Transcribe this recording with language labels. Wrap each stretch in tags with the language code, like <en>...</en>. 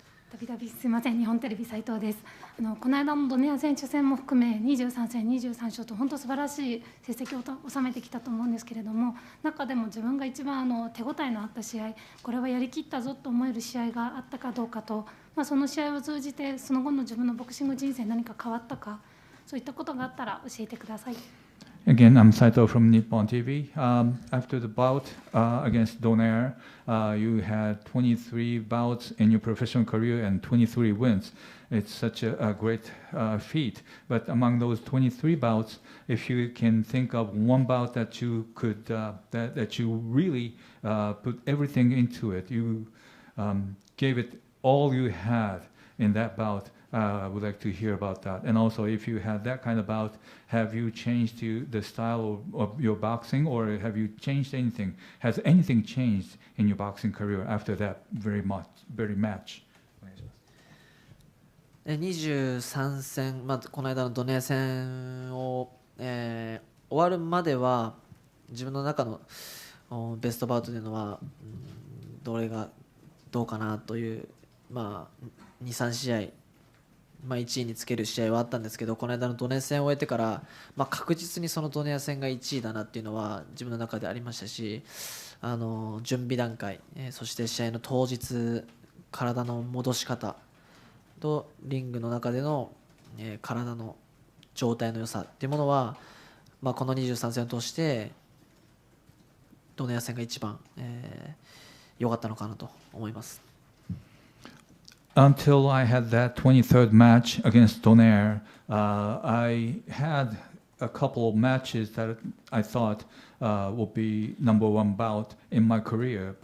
<ja>たびたびすみません、日本テレビ斉藤です。この間のドネア選手戦も含め23戦23勝と本当素晴らしい成績を収めてきたと思うんですけれども、中でも自分が一番手応えのあった試合、これはやりきったぞと思える試合があったかどうかと、その試合を通じてその後の自分のボクシング人生何か変わったか、そういったことがあったら教えてください。</ja> <en>Again, I'm Saito from Nippon TV. After the bout against Donaire, you had 23 bouts in your professional career and 23 wins. It's such a great feat. But among those 23 bouts, if you can think of one bout that you could, that you really put everything into it, you gave it all you had in that bout. I would like to hear about that. And also, if you had that kind of bout, have you changed the style of your boxing, or have you changed anything? Has anything changed in your boxing career after that very match?</en> <ja>23戦、この間のドネア戦を、終わるまでは自分の中のベストバウトというのは、どれがどうかなという、2、3試合、1位につける試合はあったんですけど、この間のドネア戦を終えてから、確実にそのドネア戦が1位だなっていうのは自分の中でありましたし、準備段階、そして試合の当日、体の戻し方とリングの中での、体の状態の良さっていうものは、この23戦を通してドネア戦が一番良かったのかなと思います。</ja> <en>Until I had that 23rd match against Donair, I had a couple of matches that I thought would be number one bout in my career.</en>